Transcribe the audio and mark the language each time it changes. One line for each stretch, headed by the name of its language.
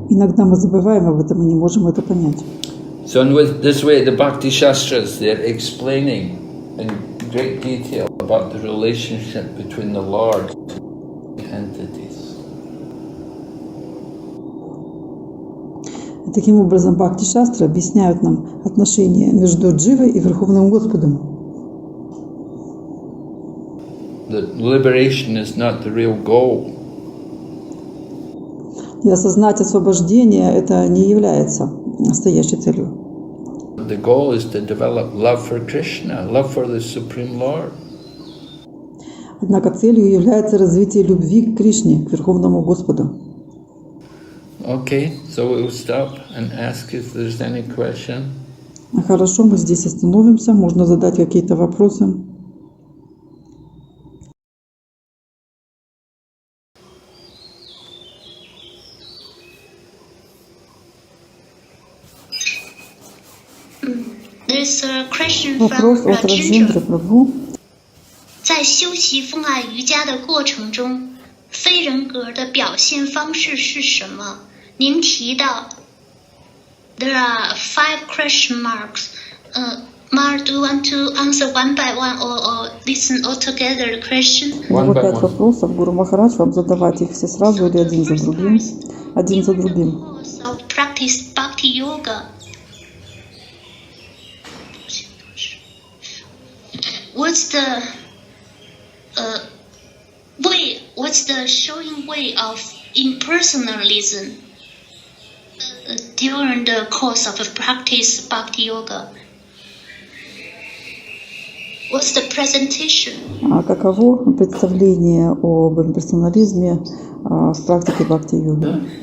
Russian: Иногда мы забываем об этом и не можем это понять.
English: So in this way, the Bhakti Shastras, they're explaining in great detail about the relationship between the Lord and entities.
Russian: Таким образом, Бхакти-шастры объясняют нам отношения между Дживой и Верховным Господом.
English: That liberation is not the real goal.
Russian: И осознать освобождение это не является настоящей целью.
English: The goal is to develop love for Krishna, love for the Supreme Lord.
Russian: Однако целью является развитие любви к Кришне, к Верховному Господу.
English: Okay, so we'll stop and ask if there's any question.
Russian: Хорошо, мы здесь остановимся. Можно задать какие-то вопросы.
English: There's a question
Russian: Вопрос
English: from
Russian: от Раджендры
English: Rajendra.
Russian: Прабху.
Chinese: 在修习风爱瑜伽的过程中，非人格的表现方式是什么？您提到
English: there are 5 question marks. Mark, do you want to answer one by one or listen all together the question?
Russian: Всего 5 вопросов. Гуру Махарадж, вам задавать их все сразу или один за другим? Один за другим.
English: So practice bhakti yoga. What's the way? What's the showing way of impersonalism during the course of practice bhakti yoga? What's the presentation?
Russian: А каково представление об имперсонализме в практике бхакти-йоги?